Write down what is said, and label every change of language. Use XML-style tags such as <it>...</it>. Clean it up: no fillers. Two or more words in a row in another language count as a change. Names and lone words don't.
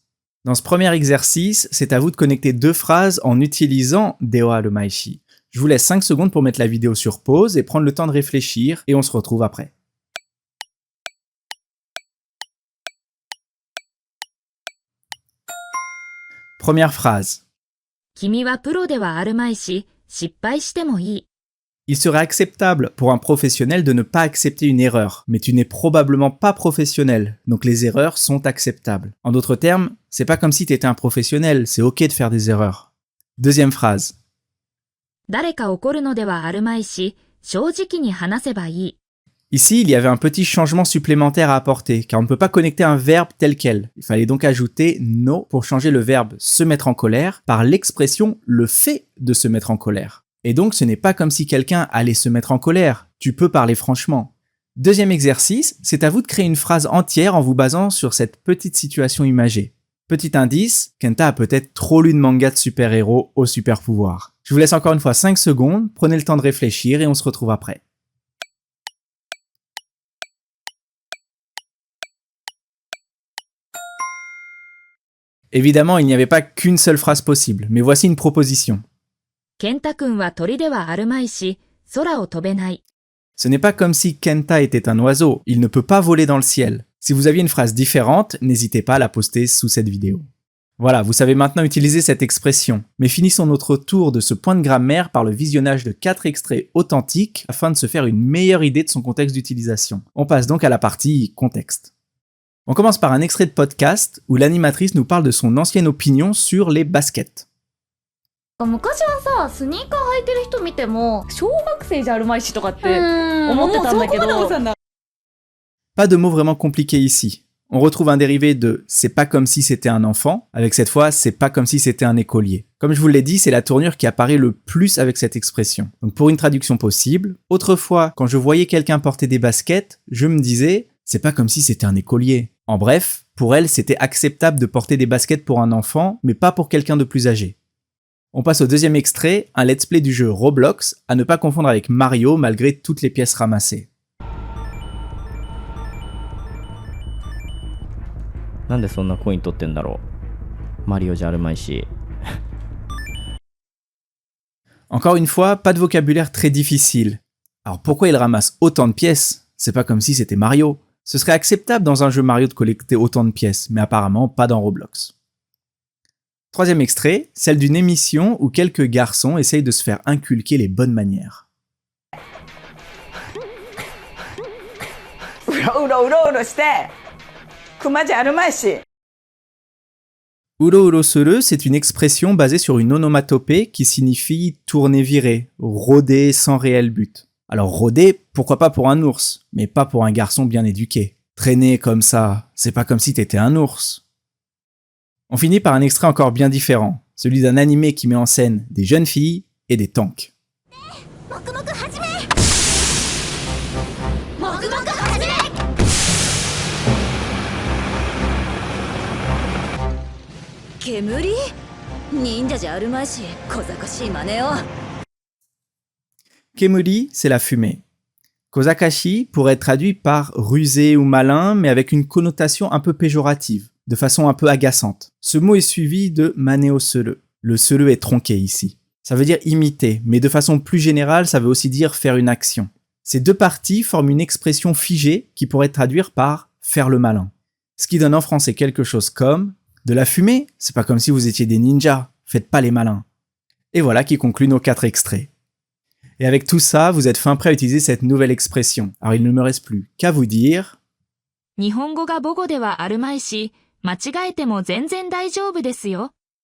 <fr>Dans ce premier exercice, c'est à vous de connecter deux phrases en utilisant</fr> <ja>ではあるまいし.</ja> <fr>Je vous laisse 5 secondes pour mettre la vidéo sur pause et prendre le temps de réfléchir et on se retrouve après. Première phrase.</fr> <ja>君はプロではあるまいし、失敗してもいい。</ja> <fr>Il serait acceptable pour un professionnel de ne pas accepter une erreur, mais tu n'es probablement pas professionnel, donc les erreurs sont acceptables. En d'autres termes, c'est pas comme si tu étais un professionnel, c'est ok de faire des erreurs. Deuxième phrase.</fr> <ja>誰か怒るのではあるまいし、正直に話せばいい。</ja> <fr>Ici, il y avait un petit changement supplémentaire à apporter, car on ne peut pas connecter un verbe tel quel. Il fallait donc ajouter no pour changer le verbe se mettre en colère par l'expression le fait de se mettre en colère. Et donc, ce n'est pas comme si quelqu'un allait se mettre en colère. Tu peux parler franchement. Deuxième exercice, c'est à vous de créer une phrase entière en vous basant sur cette petite situation imagée. Petit indice, Kenta a peut-être trop lu de manga de super-héros au super-pouvoir. Je vous laisse encore une fois 5 secondes, prenez le temps de réfléchir et on se retrouve après. Évidemment, il n'y avait pas qu'une seule phrase possible, mais voici une proposition.</fr> <ja>ケンタ君は鳥ではあるまいし、空を飛べない。</ja> <fr>Ce n'est pas comme si Kenta était un oiseau, il ne peut pas voler dans le ciel. Si vous aviez une phrase différente, n'hésitez pas à la poster sous cette vidéo. Voilà, vous savez maintenant utiliser cette expression. Mais finissons notre tour de ce point de grammaire par le visionnage de 4 extraits authentiques afin de se faire une meilleure idée de son contexte d'utilisation. On passe donc à la partie contexte. On commence par un extrait de podcast où l'animatrice nous parle de son ancienne opinion sur les baskets.</fr> <ja>昔はさ、スニーカー履いてる人見ても小学生じゃあるまいしとかって思ってたんだけど、</ja> <fr>Pas de mots vraiment compliqués ici. On retrouve un dérivé de c'est pas comme si c'était un enfant, avec cette fois c'est pas comme si c'était un écolier. Comme je vous l'ai dit, c'est la tournure qui apparaît le plus avec cette expression. Donc pour une traduction possible, autrefois, quand je voyais quelqu'un porter des baskets, je me disais c'est pas comme si c'était un écolier. En bref, pour elle, c'était acceptable de porter des baskets pour un enfant, mais pas pour quelqu'un de plus âgé. On passe au deuxième extrait, un</fr> <en>let's play</en> <fr>du jeu Roblox, à ne pas confondre avec Mario malgré toutes les pièces ramassées.</fr> <ja>なんでそんなコイン取ってんだろう。マリオじゃあるまいし。</ja> <fr>Encore une fois, pas de vocabulaire très difficile. Alors pourquoi il ramasse autant de pièces? C'est pas comme si c'était Mario. Ce serait acceptable dans un jeu Mario de collecter autant de pièces, mais apparemment pas dans Roblox. Troisième extrait, celle d'une émission où quelques garçons essayent de se faire inculquer les bonnes manières.</fr> <ja>うろうろうろうろして熊じゃあるまいし。うろうろする,</ja> <fr>c'est une expression basée sur une onomatopée qui signifie tourner viré, rôder sans réel but. Alors rôder, pourquoi pas pour un ours, mais pas pour un garçon bien éduqué. Traîner comme ça, c'est pas comme si t'étais un ours. On finit par un extrait encore bien différent, celui d'un animé qui met en scène des jeunes filles et des tanks.</fr> <ja>煙？忍者じゃあるまいし、小賢しい真似を。</ja> <fr>Kemuri, c'est la fumée. Kozakashi pourrait être traduit par rusé ou malin, mais avec une connotation un peu péjorative, de façon un peu agaçante. Ce mot est suivi de</fr> <ja>真似をする.</ja> <fr>Le suru est tronqué ici. Ça veut dire imiter, mais de façon plus générale, ça veut aussi dire faire une action. Ces deux parties forment une expression figée qui pourrait traduire par faire le malin. Ce qui donne en français quelque chose comme de la fumée, c'est pas comme si vous étiez des ninjas, faites pas les malins. Et voilà qui conclut nos 4 extraits. Et avec tout ça, vous êtes fin prêt à utiliser cette nouvelle expression. Alors il ne me reste plus qu'à vous dire</fr> <ja>日本語が母語ではあるまいし、間違えても全然大丈夫ですよ。</ja>